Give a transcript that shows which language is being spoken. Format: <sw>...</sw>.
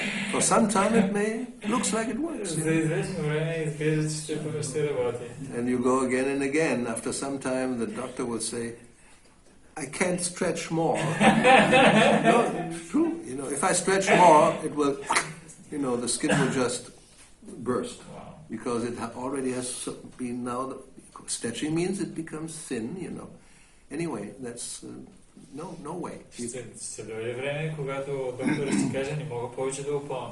<en>For some time it looks like it works.</en> <bg>За известно време изглежда, че ще работи.</bg> <en>And you go again and again. After some time the doctor will say, I can't stretch more. No, it's true. If I stretch more, it will, the skin will just burst. Wow. Because it already has been now, stretching means it becomes thin, Anyway, that's no way.</en> <bg>Ще дойде време, когато докторът ще каже, не мога повече да опълвам.</bg>